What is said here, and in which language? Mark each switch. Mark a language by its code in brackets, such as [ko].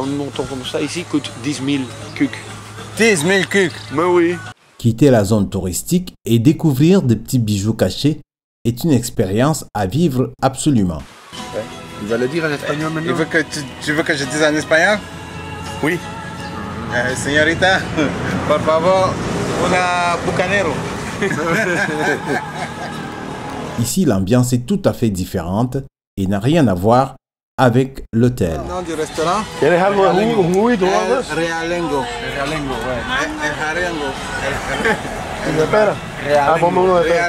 [fr] Une moto comme ça ici coûte 10 000 kuks. 10 000 kuks. Mais oui. Quitter la zone touristique et découvrir des petits bijoux cachés est une expérience à vivre absolument. Ouais. Il va le dire en espagnol maintenant. Tu veux que je dise en espagnol? Oui. [es] Señorita, por favor, una bucanero. [fr] Ici, l'ambiance est tout à fait différente et n'a rien à voir avec l'hôtel. Le nom du restaurant? [es] ¿Quieres algo de jugo y Realengo. Realengo, El Realengo. ¿De pera? Ah, ponme uno de pera.